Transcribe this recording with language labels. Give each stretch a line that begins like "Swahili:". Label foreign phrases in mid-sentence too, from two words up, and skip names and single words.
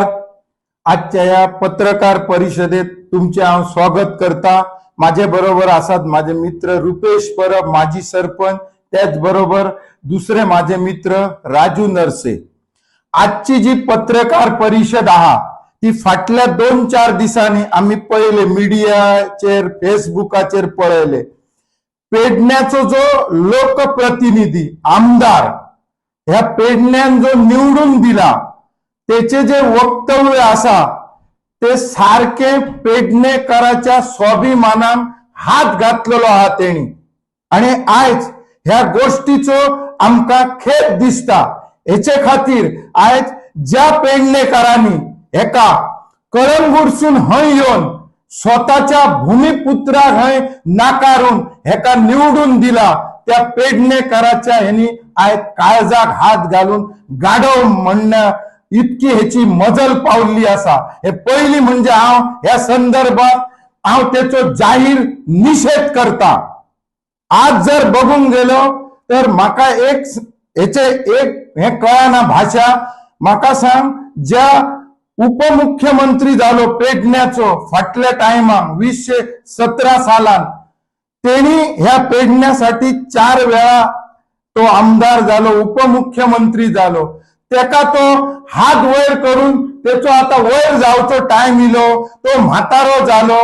Marathi: आजच्या या पत्रकार परिषदेत तुमचे स्वागत करता. माझे बरोबर असतात माझे मित्र रुपेश परब माजी सरपंच, त्याचबरोबर दुसरे माझे मित्र राजू नरसे.
Konkani: आजची जी पत्रकार परिषद ती फाटल्या 2-4 दिवसांनी आम्ही पहिले मीडियाचेर फेसबुकाचेर पळयले. पेडण्याचो जो लोकप्रतिनिधी आमदार ह्या पेडण्यान जो निवडून दिला त्याचे जे वक्तव्य असा ते सारखे पेडणेकराच्या स्वाभिमानान हात घातलेलो आहा तेणी. आणि आज ह्या गोष्टीचो आमका खेद दिसता. हेचे खातीर आज ज्या पेडणेकरांनी एका कळंगूटसून हय येवन स्वतःच्या भूमिपुत्राक हय नाकारून हेका निवडून दिला त्या पेडणेकराच्या ह्यांनी आज काळजाक हात घालून गाढव म्हणण्या इतकी ह्याची मजल पावली असा. हे पहिली म्हणजे या संदर्भात त्याचो जाहीर निषेध करता.
Marathi: आज जर बघून गेलो तर माका हे कळना भाषा.
Konkani: माका सांग, ज्या उपमुख्यमंत्री झालो पेडण्याचो फाटल्या टायमाक 2017 सालान तेणी ह्या पेडण्यासाठी 4 वेळा तो आमदार झालो, उपमुख्यमंत्री झालो. तेका तो हात वयर करून त्याचो आता वयर जावचो टाइम इलो, तो म्हातारो झालो.